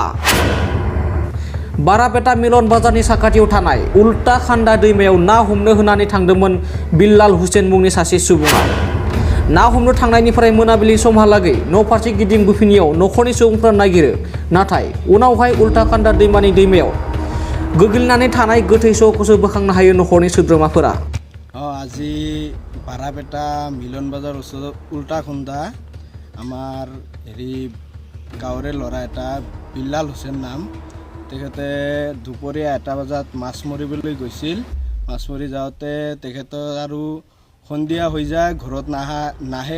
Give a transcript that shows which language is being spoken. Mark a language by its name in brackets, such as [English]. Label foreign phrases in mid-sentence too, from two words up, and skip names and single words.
[Bodo] बारापेटा मिलन बाजारनि साखाथियाव थानाय उल्टा खान्दा दैमायाव ना हमनो होनानै थांदोंमोन बिल्लाल हुसेन मुंनि सासे सुबुङा। ना हमनो थांनायनिफ्राय मोनाबिलि समहालागै न' फारसे गिदिंबोफिनियाव न'खरनि सुबुंफोरा नागिरो, नाथाय उनावहाय उल्टा खान्दा दैमायाव गोग्लैनानै थानाय गोथै सहखौसो बोखांनो हायो न'खरनि सोद्रोमाफोरा। [Assamese] আজি বাৰাপেটা মিলন বজাৰ ওচৰত উল্টা খুন্দা আমাৰ গাঁৱৰে ল'ৰা এটা বিল্লাল হুছেইন নাম, তেখেতে দুপৰীয়া 1টা বজাত মাছ মাৰিবলৈ গৈছিল। মাছ মাৰি যাওঁতে তেখেতৰ আৰু সন্ধিয়া হৈ যায়, ঘৰত নাহে।